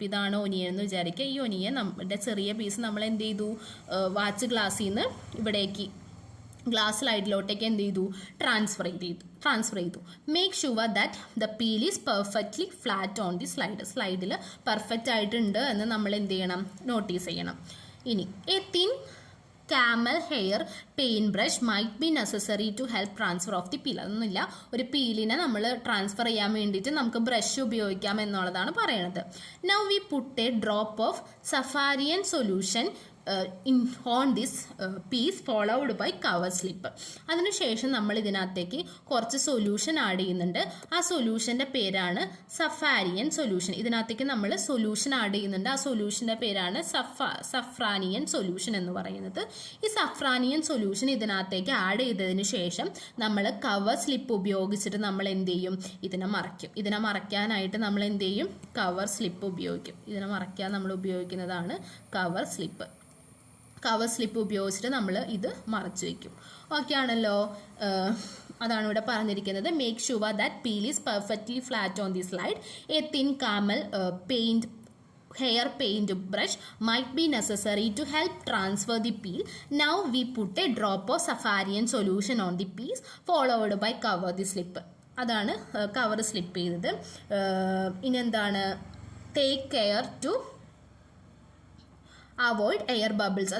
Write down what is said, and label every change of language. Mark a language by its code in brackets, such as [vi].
[ml] അപ്പോൾ ഇതാണ് ഒനിയൻ എന്ന് വിചാരിക്കുക. ഈ ഒനിയൻ നമ്മുടെ ചെറിയ പീസ് നമ്മൾ എന്ത് ചെയ്തു, വാച്ച് ഗ്ലാസ്സിൽ നിന്ന് ഇവിടേക്ക് ഗ്ലാസ് സ്ലൈഡിലോട്ടേക്ക് എന്ത് ചെയ്തു, ട്രാൻസ്ഫർ ചെയ്തു. [en] make sure that the peel is perfectly flat on the സ്ലൈഡിൽ [ml] പെർഫെക്റ്റ് ആയിട്ടുണ്ട് എന്ന് നമ്മൾ എന്ത് ചെയ്യണം, നോട്ടീസ് ചെയ്യണം. ഇനി [en] A thin camel hair paintbrush might be necessary to help transfer of the peel. [ml] അതൊന്നുമില്ല, ഒരു പീലിനെ നമ്മൾ ട്രാൻസ്ഫർ ചെയ്യാൻ വേണ്ടിയിട്ട് നമുക്ക് ബ്രഷ് ഉപയോഗിക്കാം എന്നുള്ളതാണ് പറയുന്നത്. [en] Now we put a drop of Safarian solution on this piece followed by cover slip. [ml] അതിനുശേഷം നമ്മൾ ഇതിനകത്തേക്ക് കുറച്ച് സൊല്യൂഷൻ ആഡ് ചെയ്യുന്നുണ്ട്. ആ സൊല്യൂഷൻ്റെ പേരാണ് സഫാരിയൻ സൊല്യൂഷൻ. ഇതിനകത്തേക്ക് നമ്മൾ സൊല്യൂഷൻ ആഡ് ചെയ്യുന്നുണ്ട്. ആ സൊല്യൂഷൻ്റെ പേരാണ് സഫ്രാനിയൻ സൊല്യൂഷൻ എന്ന് പറയുന്നത്. ഈ സഫ്രാനിയൻ സൊല്യൂഷൻ ഇതിനകത്തേക്ക് ആഡ് ചെയ്തതിന് ശേഷം നമ്മൾ കവർ സ്ലിപ്പ് ഉപയോഗിച്ചിട്ട് നമ്മൾ എന്ത് ചെയ്യും, ഇതിനെ മറയ്ക്കും. ഇതിനെ മറയ്ക്കാനായിട്ട് നമ്മൾ എന്ത് ചെയ്യും, കവർ സ്ലിപ്പ് ഉപയോഗിക്കും. ഇതിനെ മറയ്ക്കാൻ നമ്മൾ ഉപയോഗിക്കുന്നതാണ് കവർ സ്ലിപ്പ്. കവർ സ്ലിപ്പ് ഉപയോഗിച്ചിട്ട് നമ്മൾ ഇത് മറച്ചു വയ്ക്കും. ഓക്കെ ആണല്ലോ. അതാണ് ഇവിടെ പറഞ്ഞിരിക്കുന്നത്. [en] Make sure that peel is perfectly flat on the slide. A thin camel paint hair paint brush might be necessary to help transfer the peel. Now we put a drop of Safarian solution on the piece followed by cover the slip. [ml] അതാണ് cover slip ചെയ്തത്. ഇനി എന്താണ്, [en] Take care to avoid air bubbles.